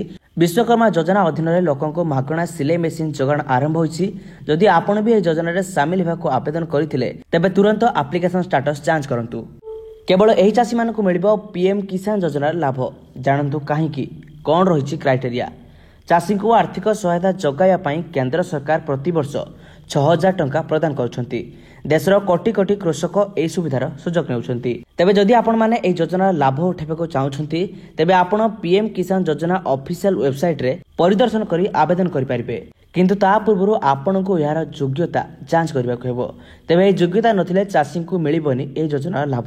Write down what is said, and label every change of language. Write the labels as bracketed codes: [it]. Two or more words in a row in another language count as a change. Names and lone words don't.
[or] ବିଶ୍ୱକର୍ମା ଯୋଜନା ଅଧୀନରେ ଲୋକଙ୍କୁ ମାଗଣା ସିଲେଇ ମେସିନ୍ ଯୋଗାଣ ଆରମ୍ଭ ହୋଇଛି। ଯଦି ଆପଣ ବି ଏହି ଯୋଜନାରେ ସାମିଲ ହେବାକୁ ଆବେଦନ କରିଥିଲେ, ତେବେ ତୁରନ୍ତ ଆପ୍ଲିକେସନ ଷ୍ଟାଟସ୍ ଯାଞ୍ଚ କରନ୍ତୁ। କେବଳ ଏହି ଚାଷୀମାନଙ୍କୁ ମିଳିବ PM କିଷାନ ଯୋଜନାର ଲାଭ। ଜାଣନ୍ତୁ କାହିଁକି, କ'ଣ ରହିଛି କ୍ରାଇଟେରିଆ। ଚାଷୀ କୁ ଆର୍ଥିକ ସହାୟତା ଯୋଗାଇବା କେନ୍ଦ୍ର ସରକାର ପ୍ରତିବର୍ଷ 6,000 ଟଙ୍କା ପ୍ରଦାନ କରୁଛନ୍ତି। ଦେଶର କୋଟି କୋଟି କୃଷକ ଏହି ସୁବିଧାର ସୁଯୋଗ ନେଉଛନ୍ତି। ତେବେ ଯଦି ଆପଣ ମାନେ ଏହି ଯୋଜନାର ଲାଭ ଉଠାଇବାକୁ ଚାହୁଁଛନ୍ତି ତେବେ ଆପଣ ପିଏମ କିଷାନ ଯୋଜନା ଅଫିସିଆଲ ୱେବସାଇଟ ରେ ପରିଦର୍ଶନ କରି ଆବେଦନ କରି ପାରିବେ। କିନ୍ତୁ ତା ପୂର୍ବ ଆପଣ କୁ ଯାର ଯୋଗ୍ୟତା ଯାଞ୍ଚ କରିବାକୁ ହେବ। ତେବେ ଏହି ଯୋଗ୍ୟତା ନଥିଲେ ଚାଷୀ କୁ ମିଳିବନି ଏହି ଯୋଜନାର ଲାଭ।